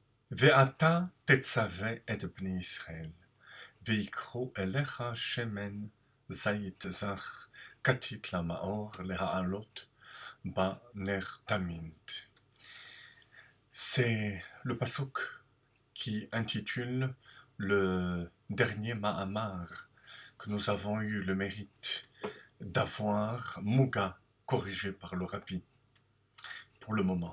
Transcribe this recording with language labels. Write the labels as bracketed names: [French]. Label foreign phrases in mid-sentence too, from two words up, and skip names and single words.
[Hebrew] ואתה תצווה את בני ישראל, ויקחו אליך שמן זית זך, כתית למאור להעלות בנר תמיד. [French] C'est le pasuk qui intitule le dernier Mahamar que nous avons eu le mérite d'avoir Muga corrigé par le Rabbi pour le moment.